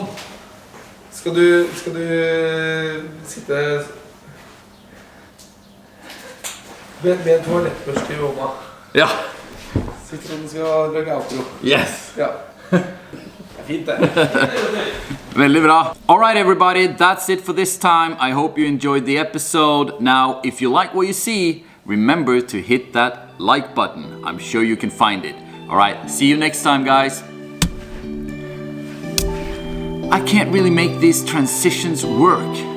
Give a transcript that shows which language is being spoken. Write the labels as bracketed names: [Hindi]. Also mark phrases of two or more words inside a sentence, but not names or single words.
[Norwegian] Skal du sitte med en toalettbørste i hånda? Ja. Sitter som du skal lage outro. Yes. Ja. Det er fint det. Veldig bra. [English] All right, everybody, that's it for this time. I hope you enjoyed the episode. Now, if you like what you see, remember to hit that like button. I'm sure you can find it. All right, see you next time, guys. I can't really make these transitions work.